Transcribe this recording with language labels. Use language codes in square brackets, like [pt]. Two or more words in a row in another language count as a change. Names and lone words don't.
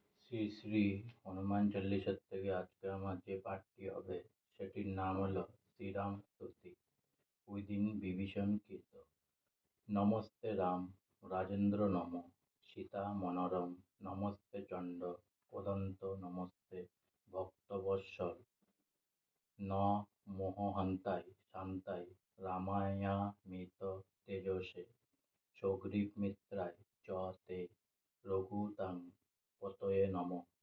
[bn] শ্রী শ্রী হনুমান চল্লিশার থেকে আজকে আমার যে পাঠটি হবে সেটির নাম হলো শ্রীরাম স্তুতি উইদিন বিভীষণ কৃত। [sa] নমস্তে রাম রাজেন্দ্র নম সীতা মনোরম নমস্তে চণ্ড কোদন্ত নমস্তে ভক্তবৎসল ন মোহহান্তায় শান্তায় রামায়ামিত তেজসে সগ্রীবমিত্রায় চ তে রঘুতাং পতয়ে নমঃ।